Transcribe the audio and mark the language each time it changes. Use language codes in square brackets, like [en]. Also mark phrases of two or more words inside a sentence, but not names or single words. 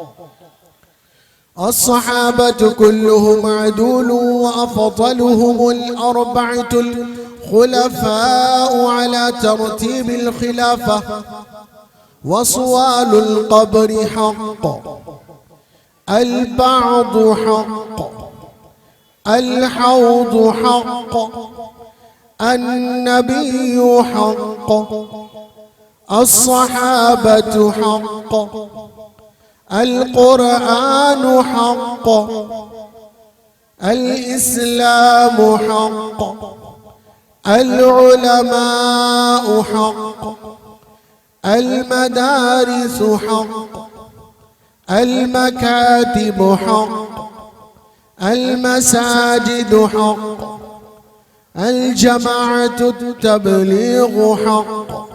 [ar] الصحابة كلهم عدول، وأفضلهم الأربعة الخلفاء على ترتيب الخلافة، وسؤال القبر حق، البعث حق، الحوض حق، النبي حق، الصحابة حق, القرآن حق، الإسلام حق، العلماء حق، المدارس حق، المكاتب حق، المساجد حق، الجماعة تبليغ حق,